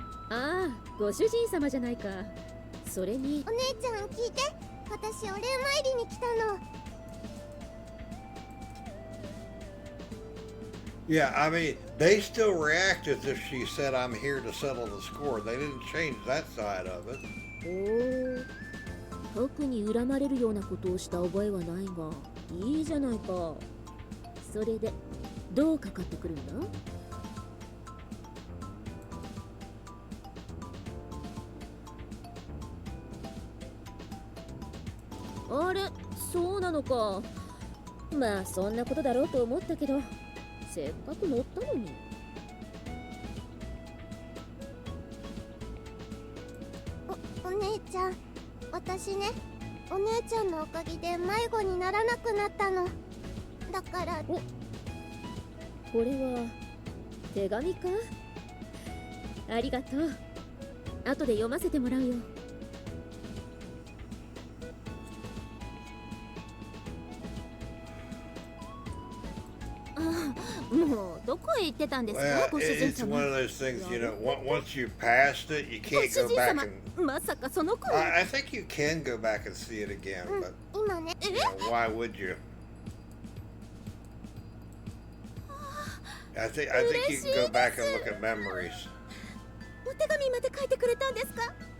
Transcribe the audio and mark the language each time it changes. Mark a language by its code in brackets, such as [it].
[ja] Ah, ご主人様じゃないか。それにお姉ちゃん聞いて、私お礼参りに来たの。 [en] Yeah, I mean, they still react as if she said, I'm here to settle the score. They didn't change that side of it. [ja] おお、特に恨まれるようなことをした覚えはないが、いいじゃないか。それでどうかかってくるんだ？あれ、そうなのか。まあそんなことだろうと思ったけど、せっかく乗ったのに。お姉ちゃん、私ね、お姉ちゃんのおかげで迷子にならなくなったの。だから。これは手紙か？ありがとう。後で読ませてもらうよ。もうどこへ行ってたんですか、ご主人様。 [en] It's one of those things, once you passed it, you can't go back and... [ja] まさかその子。 [en] I think you can go back and see it again, but [ja] 今ね。 [en] why would you? I think you can go back and look at memories [ja] お手紙まで書いてくれたんですか？